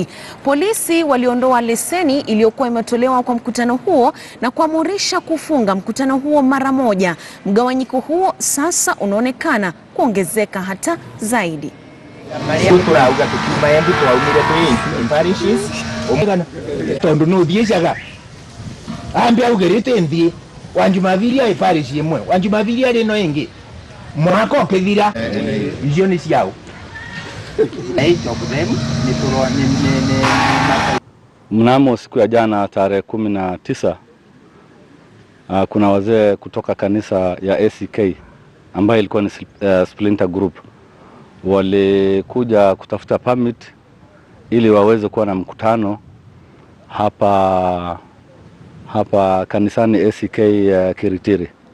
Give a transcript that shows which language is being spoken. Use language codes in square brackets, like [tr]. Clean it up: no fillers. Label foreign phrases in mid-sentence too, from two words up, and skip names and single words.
[sw] Polisi waliondoa leseni iliyokuwa imetolewa kwa mkutano huo na kuamurisha kufunga mkutano huo mara moja. Mgawanyiko huo sasa unaonekana kuongezeka hata zaidi. [mer] Tondo no thiecaga ambia ugerete nthi wanjumaviria ifarisi imwe wanjumaviria rino ingi mwako kethira icio ni ciao [sw] Mnamo siku ya jana tarehe 19 kuna wazee kutoka kanisa ya ACK ambayo ilikuwa ni [en] splinter group [sw] walikuja kutafuta permit ili waweze kuwa na mkutano hapa kanisani ACK Kiritiri.